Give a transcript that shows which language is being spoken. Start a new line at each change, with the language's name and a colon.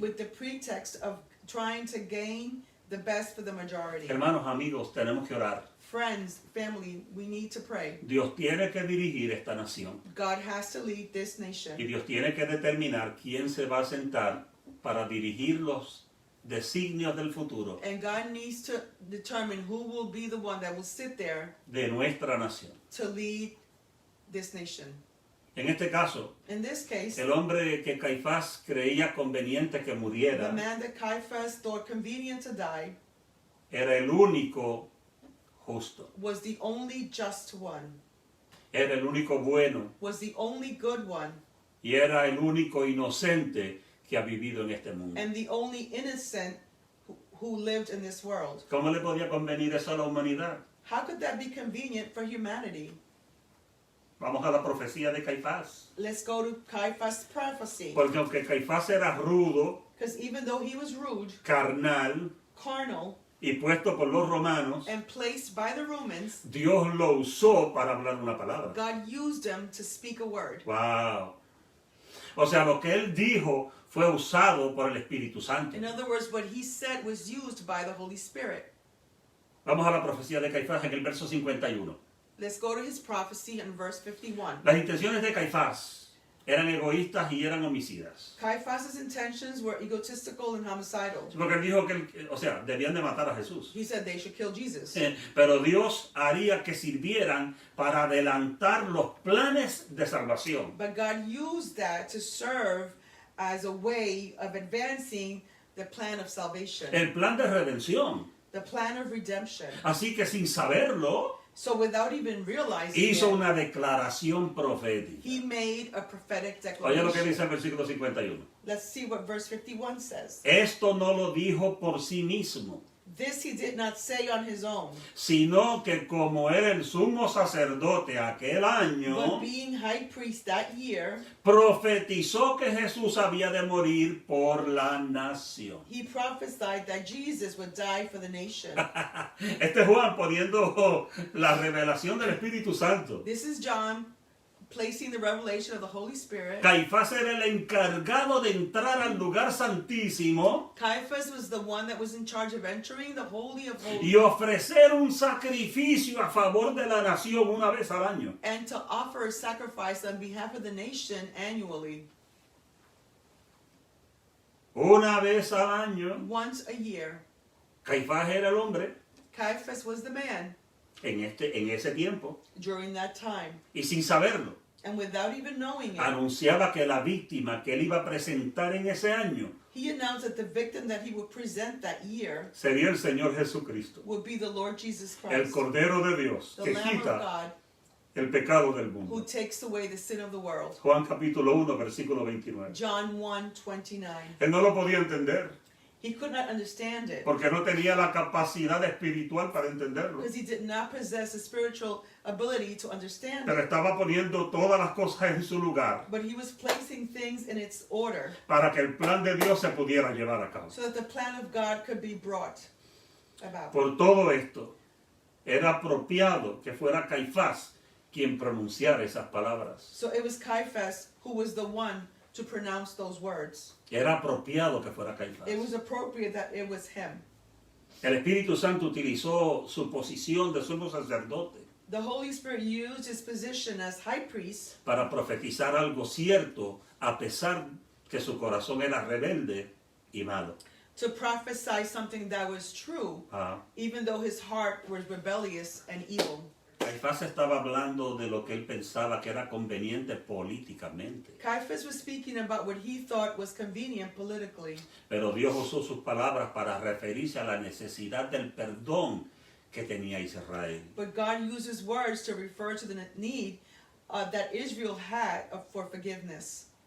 English: with the pretext of trying to gain the best for the majority.
Spanish: Hermanos, amigos, tenemos que orar.
English: Friends, family, we need to pray.
Spanish: Dios tiene que dirigir esta nación
English: God has to lead this nation.
Spanish: y Dios tiene que determinar quién se va a sentar para dirigir los designios del futuro
English: And God needs to determine who will be the one that will sit there
Spanish: de nuestra nación.
English: to lead this nation.
Spanish: En este caso,
English: In this case,
Spanish: el hombre que Caifás creía conveniente que
English: the
Spanish: muriera
English: man that Caiaphas thought convenient to die
Spanish: era el único justo,
English: was the only just one,
Spanish: era el único bueno
English: was the only good one,
Spanish: y era el único inocente que ha vivido en este mundo.
English: and the only innocent who lived in this world.
Spanish: ¿Cómo le podía convenir eso a la humanidad?
English: How could that be convenient for humanity?
Spanish: Vamos a la profecía de Caifás.
English: Let's go to Caiaphas' prophecy.
Spanish: Porque aunque Caifás era rudo,
English: Because even though he was rude,
Spanish: carnal
English: carnal,
Spanish: y puesto por los romanos,
English: and placed by the Romans,
Spanish: Dios lo usó para hablar una palabra.
English: God used him to speak a word. Wow.
Spanish: O sea, lo que él dijo fue usado por el Espíritu Santo.
English: In other words, what he said was used by the Holy Spirit.
Spanish: Vamos a la profecía de Caifás en el verso 51.
English: Let's go to his prophecy in verse 51.
Spanish: Las intenciones de Caifás eran egoístas y eran homicidas.
English: Caiaphas' intentions were egotistical and homicidal.
Spanish: Porque él dijo que, o sea, debían de matar a Jesús.
English: He said they should kill Jesus.
Spanish: Pero Dios haría que sirvieran para adelantar los planes de salvación.
English: But God used that to serve as a way of advancing the plan of salvation,
Spanish: El plan de redención.
English: the plan of redemption.
Spanish: Así que sin saberlo,
English: So without even realizing
Spanish: hizo
English: it,
Spanish: una declaración profética.
English: he made a prophetic
Spanish: Oye lo que
English: declaration.
Spanish: dice el versículo 51.
English: Let's see what verse 51 says.
Spanish: Esto no lo dijo por sí mismo,
English: This he did not say on his own,
Spanish: sino que como era el sumo sacerdote aquel año,
English: but being high priest that year,
Spanish: profetizó que Jesús había de morir por la nación.
English: he prophesied that Jesus would die for the nation.
Spanish: Este es Juan poniendo la revelación del Espíritu Santo.
English: This is John placing the revelation of the Holy Spirit.
Spanish: Caifás era el encargado de entrar al lugar santísimo
English: Caiaphas was the one that was in charge of entering the Holy of
Spanish: y
English: Holies
Spanish: ofrecer un sacrificio a favor de la nación una vez al año.
English: and to offer a sacrifice on behalf of the nation annually,
Spanish: Una vez al año.
English: once a year.
Spanish: Caifás era el hombre
English: Caiaphas was the man
Spanish: en ese tiempo
English: during that time.
Spanish: y sin saberlo
English: And without even knowing it,
Spanish: anunciaba que la víctima que él iba a presentar en ese año
English: he announced that the victim that he would present that year
Spanish: sería el Señor Jesucristo,
English: would be the Lord Jesus
Spanish: el
English: Christ,
Spanish: Cordero de Dios
English: the
Spanish: que
English: Lamb of
Spanish: quita
English: God,
Spanish: el pecado del
English: who
Spanish: mundo.
English: takes away the sin of the world.
Spanish: Juan capítulo 1 versículo 29.
English: John 1:29.
Spanish: Él no lo podía entender
English: He could not understand it
Spanish: porque no tenía la capacidad espiritual para entenderlo.
English: because he did not possess a spiritual ability to understand
Spanish: Pero
English: it.
Spanish: estaba poniendo todas las cosas en su lugar
English: But he was placing things in its order
Spanish: para que el plan de Dios se pudiera llevar a cabo.
English: so that the plan of God could be brought about.
Spanish: Por todo esto, era apropiado que fuera Caifás quien pronunciara esas palabras.
English: So it was Caiaphas who was the one to pronounce those words.
Spanish: Era apropiado que fuera Caifás.
English: It was appropriate that it was him.
Spanish: El Espíritu Santo utilizó su posición de sumo sacerdote
English: The Holy Spirit used his position as high priest
Spanish: para profetizar algo cierto a pesar que su corazón era rebelde y malo.
English: to prophesy something that was true, Ah, even though his heart was rebellious and evil.
Spanish: Caifás estaba hablando de lo que él pensaba que era conveniente políticamente.
English: Caiaphas was speaking about what he thought was convenient politically,
Spanish: Pero Dios usó sus palabras para referirse a la necesidad del perdón que tenía Israel.
English: but God used his words to refer to the need that Israel had for forgiveness.